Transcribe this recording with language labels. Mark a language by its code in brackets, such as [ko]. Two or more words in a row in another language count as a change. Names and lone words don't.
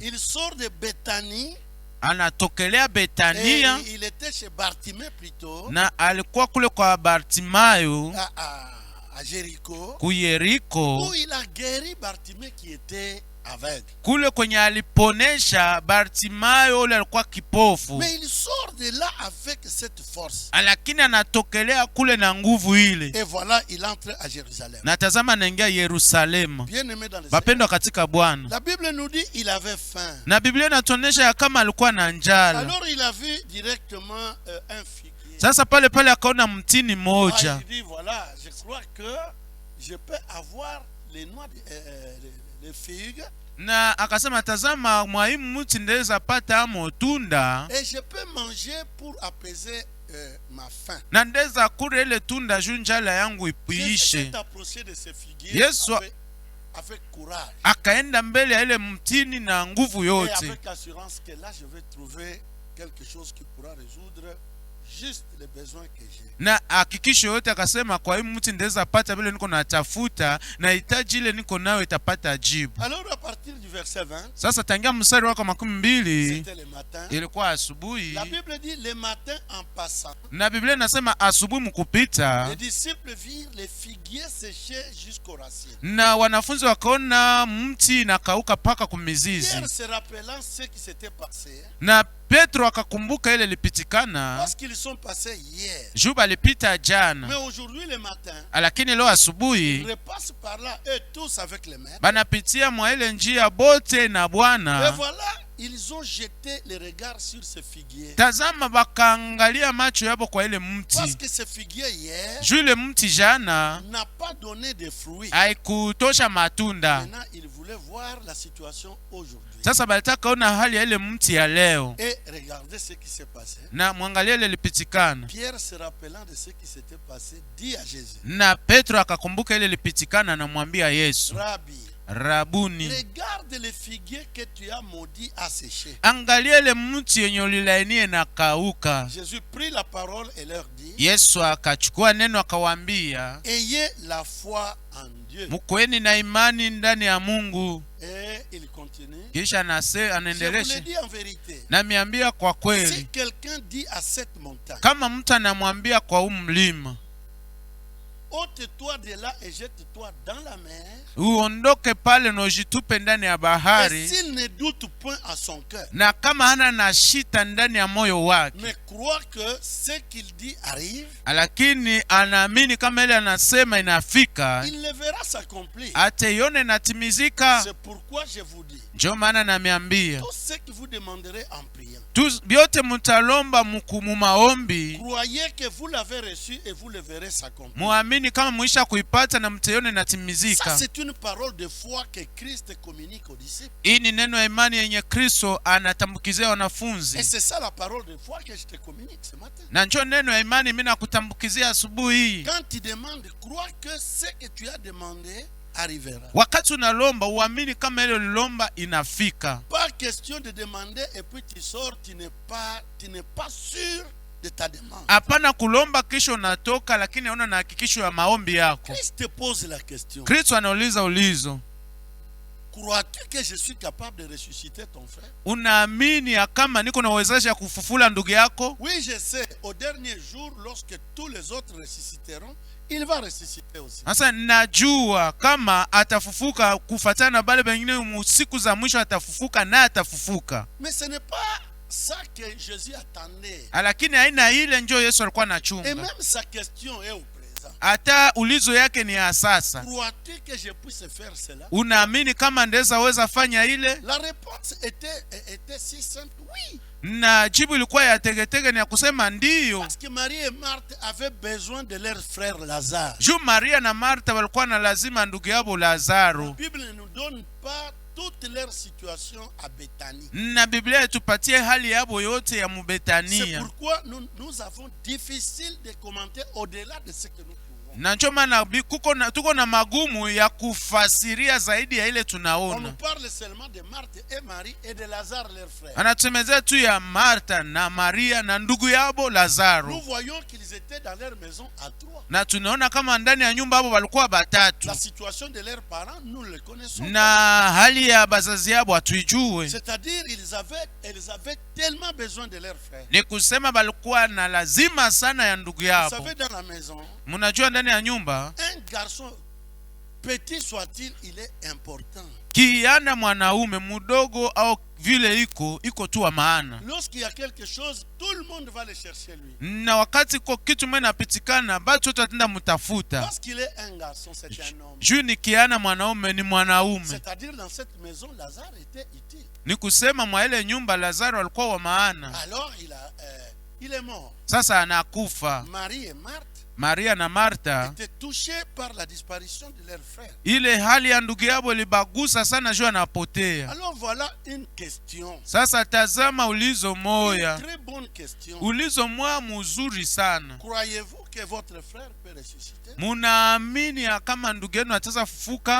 [fr] Il sort de Bethanie. [sw] Anatokelea Betania, [fr] Et il était chez Bartimée plutôt. [sw] na alikuwa kule kwa Bartimayo [fr] À Jéricho. [sw] ku Yeriko, [fr] Où il a guéri Bartimée qui était aveugle. [sw] kule kwenye aliponesha Bartimayo ule alikuwa kipofu. [fr] Mais il sort de là avec cette force. [sw] Lakini anatokelea kule na nguvu ile. [fr] Et voilà, il entre à Jérusalem. [sw] Na tazama anaingia Yerusalemu. [fr] Bien-aimé dans le Seigneur, [sw] Wapendwa katika Bwana, [fr] la Bible nous dit il avait faim. [sw] na Biblia inatuonyesha ya kama alikuwa na njala. [fr] Alors il a vu directement un figuier. [sw] Sasa pale pale akaona mtini moja. [fr] Il dit voilà, je crois que je peux avoir les noix les figues. [sw] Na akasema tazama, mwaimu mti ndeza pata amo tunda, [fr] Et je peux manger pour apaiser ma faim. [sw] na ndeza kule ile tunda juu njala yangu ipuishe. [fr] S'est approché de ce figuier [sw] Yesu [fr] avec courage. [sw] akaenda mbele ya ile mtini na nguvu [fr] Et [sw] yote, [fr] avec assurance que là je vais trouver quelque chose qui pourra résoudre juste les besoins que j'ai. [sw] na hakikisho yote akasema kwa hii mti ndeza pata vile niko natafuta, na hitaji ile niko nayo itapata jibu. [fr] Alors à partir du verset 20, [sw] Sasa tangia mstari wako 12 [fr] c'était le matin. [sw] ilikuwa asubuhi, [fr] La Bible dit le matin en passant, [sw] na Biblia inasema asubuhi mkupita, [fr] les disciples virent les figuiers séchés jusqu'aux racines. [sw] na wanafunzi wakaona mti inakauka paka kumizizi. [fr] Pierre se rappelant ce qui s'était passé, [sw] Na Petro akakumbuka ile lipitikana [fr] parce qu'ils sont passés hier. [sw] juba lipita [fr] Mais [sw] jana, [fr] aujourd'hui le matin, [sw] lakini leo [fr] ils [sw] asubuhi [fr] repassent par là, eux tous avec les mains. [sw] banapitia mwa ile njia bote na [fr] Et [sw] Bwana. [fr] voilà, ils ont jeté les regards sur ce figuier. [sw] Tazama, bakaangalia macho yabo kwa ile [fr] Parce [sw] mti [fr] que ce figuier hier [sw] juu ile mti jana [fr] n'a pas donné de fruits. [sw] haikutosha matunda. [fr] Maintenant, ils voulaient voir la situation aujourd'hui. [sw] Sasa balitaka ona hali ya ile mti ya leo, [fr] Et regardez ce qui s'est passé. [sw] na mwangalia ile lipitikana, [fr] Pierre, se rappelant de ce qui s'était passé, dit à Jésus, [sw] na Petro akakumbuka ile lipitikana, anamwambia Yesu, [fr] Rabbi, [sw] Rabuni, [fr] regarde le figuier que tu as maudit à sécher. [sw] angalia ile mti yenye ulilainie na kauka. [fr] Jésus prit la parole et leur dit, [sw] Yesu akachukua neno akawaambia, [fr] ayez la foi en Dieu. [sw] mkweni na imani ndani ya Mungu. [fr] Et il continue. [sw] Kisha [fr] Je vous le [sw] anaendelesha, [fr] dis en vérité, [sw] namiambia kwa [fr] si [sw] kweli, [fr] quelqu'un dit à cette montagne, [sw] kama mtu anamwambia kwa huu mlima, [fr] ôte-toi de là et jette-toi dans la mer, [sw] uondoke pale na ujitupe ndani ya [fr] et [sw] bahari, [fr] s'il ne doute point à son cœur, [sw] na kama hana na shita ndani ya moyo wake, [fr] mais croit que ce qu'il dit arrive, [sw] lakini anaamini kama ile anasema inafika, [fr] il le verra s'accomplir. [sw] ataione inatimizika. [fr] C'est pourquoi je vous dis, [sw] Ndio maana namiambia [fr] tout ce que vous demanderez en priant, [sw] vyote mutalomba mu maombi, [fr] croyez que vous l'avez reçu et vous le verrez s'accomplir. [sw] muamini kama muisha kuipata na mtaione [fr] Ça, [sw] inatimizika. [fr] c'est une parole de foi que Christ communique aux disciples. [sw] Hii ni neno ya imani yenye Kristo anatambukizia [fr] Et [sw] wanafunzi, [fr] c'est ça la parole de foi que je te communique ce matin. [sw] na njo neno ya imani mimi nakutambukizia asubuhi hii. [fr] Quand tu demandes, crois que ce que tu as demandé arrivera. [sw] Wakati unalomba uamini kama ile ulilomba inafika. [fr] Pas question de demander et puis tu sors, tu n'es pas sûr de ta demande. [sw] Hapana kulomba kisha unatoka lakini hauna na hakikisho ya maombi yako. [fr] Christ te pose la question. [sw] Kristo anauliza ulizo. [fr] Crois-tu que je suis capable de ressusciter ton frère? [sw] Unaamini kama niko na uwezo wa kufufula ndugu yako? [fr] Oui, je sais. Au dernier jour, lorsque tous les autres ressusciteront, il va ressusciter aussi. [sw] Sasa najua kama atafufuka kufuatana na bale wengine siku za mwisho atafufuka na atafufuka. [fr] Mais ce n'est pas ça que Jésus attendait. [sw] Lakini haina ile njoo Yesu alikuwa [fr] Et [sw] anachunga. [fr] même sa question est au présent. [sw] Hata ulizo yake ni ya sasa. [fr] Crois-tu que je puisse faire cela? [sw] Unaamini kama ndeza weza fanya ile? [fr] La réponse était si simple, oui. [sw] Na jibu ilikuwa ya tegetege ni ya kusema ndiyo. [fr] Parce que Marie et Marthe avaient besoin de leur frère Lazare. [sw] Juu Maria na Martha walikuwa na lazima ndugu yao Lazaro. [fr] La Bible ne nous donne pas toute leur situation à Béthanie. [sw] Na Biblia itupatie hali yabo yote ya [fr] C'est [sw] Mubetania. [fr] pourquoi nous avons difficile de commenter au-delà de ce que nous pouvons. [sw] Na ndio maana tuko na magumu ya kufasiria zaidi ya ile [fr] On [sw] tunaona. [fr] nous parle seulement de Marthe et Marie et de Lazare leur frère. [sw] Anatumezea tu ya Martha na Maria na ndugu yabo Lazaro. [fr] Nous voyons qu'ils étaient dans leur maison à trois. [sw] Na tunaona kama ndani ya nyumba hapo walikuwa batatu. [fr] La situation de leurs parents, nous le connaissons. [sw] Na hali ya bazazi yabo hatuijue. [fr] C'est-à-dire ils avaient tellement besoin de leur frère. [sw] Ni kusema balikuwa na lazima sana ya ndugu [fr] Vous [sw] yao. [fr] savez, dans la maison, [sw] Mnajua ndani ya nyumba [fr] un garçon, petit soit-il, il est important. [sw] kiana mwanaume mdogo au vile iko tu wa maana. [fr] Lorsqu'il y a quelque chose, tout le monde va le chercher lui. [sw] Na wakati kwa kitu mwe napitikana batu wote watenda mutafuta. [fr] Parce qu'il est un garçon, c'est un homme. [sw] Juu ni kiana mwanaume ni mwanaume. [fr] C'est-à-dire dans cette maison, Lazare était utile. [sw] Ni kusema mwa ile nyumba Lazaro alikuwa wa maana. [fr] Alors il est mort. [sw] Sasa anakufa. [fr] Marie et Marthe [sw] Maria na Martha [fr] étaient touchés par la disparition de leur frère. [sw] ile hali ya ndugu yao ilibagusa sana juu anapotea. [fr] Alors voilà une question. [sw] Sasa tazama ulizo [fr] Une [sw] moya. [fr] très bonne question. [sw] Ulizo moya mzuri sana. [fr] Croyez-vous que votre frère peut ressusciter? [sw] Munaamini kama ndugu yenu ataweza fufuka?